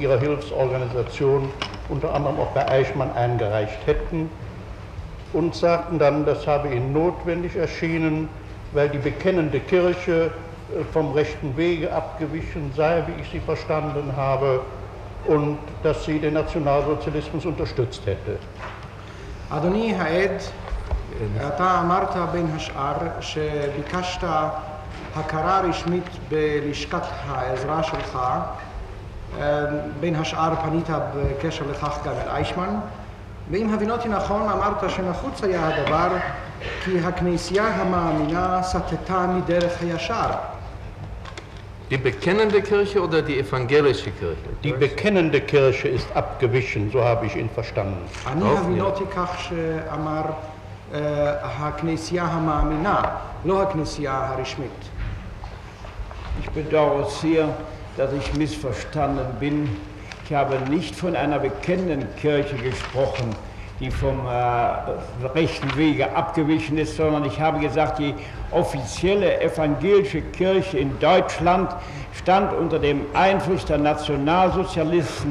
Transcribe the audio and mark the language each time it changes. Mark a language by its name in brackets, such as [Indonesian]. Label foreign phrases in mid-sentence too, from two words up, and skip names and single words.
[German] Ihrer Hilfsorganisation unter anderem auch bei Eichmann eingereicht hätten und sagten dann, das habe Ihnen notwendig erschienen, weil die bekennende Kirche vom rechten Wege abgewichen sei, wie ich Sie verstanden habe, und dass sie den Nationalsozialismus unterstützt hätte. [Hebrew] אדוני העד, אתה אמרת בין השאר שביקשת הכרה רשמית בלשכת העזרה שלך, בין השאר פנית בקשר לכך גם אל אייכמן, ואם הבינותי נכון אמרת שנחוץ היה הדבר כי הכנסייה המאמינה סטתה מדרך הישר. [German] Die bekennende Kirche oder die evangelische Kirche? Die bekennende Kirche ist abgewichen, so habe ich ihn verstanden. [Hebrew] אני הבינותי כך שאמר הכנסייה המאמינה, לא הכנסייה הרשמית. [German] Ich bedauere sehr, dass ich missverstanden bin. Ich habe nicht von einer bekennenden Kirche gesprochen, die vom rechten Wege abgewichen ist, sondern ich habe gesagt, die offizielle evangelische Kirche in Deutschland stand unter dem Einfluss der Nationalsozialisten.